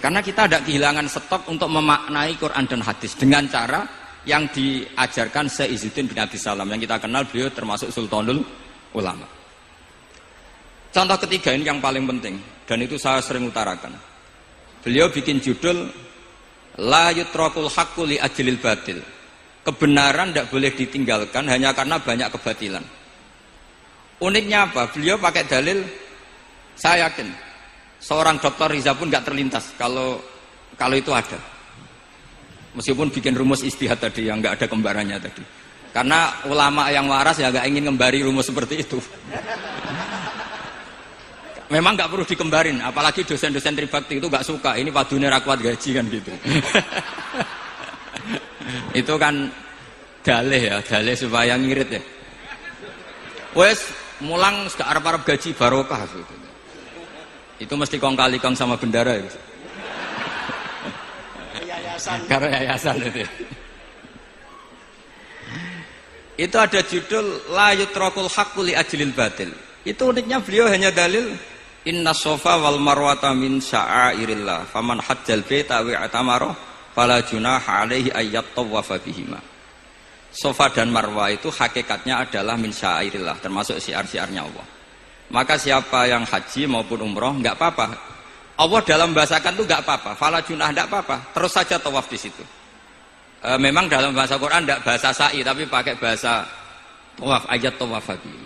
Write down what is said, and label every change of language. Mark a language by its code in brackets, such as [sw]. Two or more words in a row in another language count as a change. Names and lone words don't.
[id] Karena kita tidak kehilangan stok untuk memaknai Quran dan hadis dengan cara yang diajarkan Syekh Izzuddin bin Abdissalam yang kita kenal, beliau termasuk Sultanul Ulama. Contoh ketiga ini yang paling penting dan itu saya sering utarakan. Beliau bikin judul [ar] لا يترك الحق لأجل الباطل. [id] Kebenaran tidak boleh ditinggalkan hanya karena banyak kebatilan. Uniknya apa? Beliau pakai dalil, saya yakin seorang dokter Riza pun nggak terlintas kalau itu ada. Meskipun bikin rumus istihad tadi yang nggak ada kembarannya tadi. Karena ulama yang waras ya nggak ingin ngembari rumus seperti itu. Memang nggak perlu dikembarin, apalagi dosen-dosen tribakti itu nggak suka. Ini [jv] padune ra kuat gaji [id] kan gitu. Itu kan dalih ya, dalih supaya ngirit ya. [jv] Wes mulang gak arep-arep gaji barokah gitu. [id] Itu mesti kong kali kong sama bendara ya. Yayasan. Karena yayasan itu. Itu ada judul [ar] لا يترك الحق لأجل الباطل. [id] Itu uniknya beliau hanya dalil [ar] إن الصفا والمروة من شعائر الله فمن حج البيت واعتمر فلا جناح عليه أن يطوف بهما. [id] Sofa dan Marwah itu hakikatnya adalah [ar] من شعائر الله, [id] termasuk syiar-syiarnya Allah. Maka siapa yang haji maupun umroh nggak apa-apa. Allah dalam bahasakan itu nggak apa-apa, [ar] فلا جناح [id] nggak apa-apa, terus saja tawaf di situ. Memang dalam bahasa Quran tidak bahasa sa'i tapi pakai bahasa tawaf, [ar] أن يطوف بهما.